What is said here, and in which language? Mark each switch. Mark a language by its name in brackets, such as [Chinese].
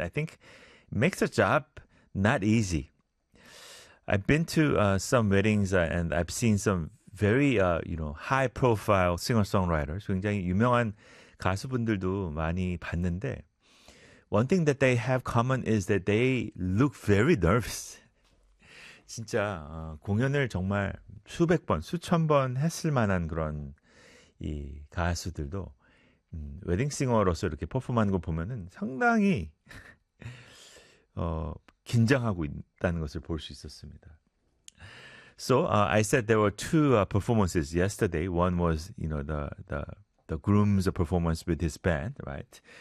[English] I think it makes a job not easy. I've been to some weddings and I've seen some very you know, high profile singer-songwriters, [Korean] 굉장히 유명한 가수분들도 많이 봤는데, [English] one thing that they have common is that they look very nervous. [Korean] 진짜 공연을 정말 수백 번, 수천 번 했을 만한 그런 이 가수들도 웨딩싱어로서 이렇게 퍼포먼스하는 걸 보면은 상당히 긴장하고 있다는 것을 볼 수 있었습니다. [English] So I said there were two performances yesterday. One was, you know, the groom's performance with his band, right?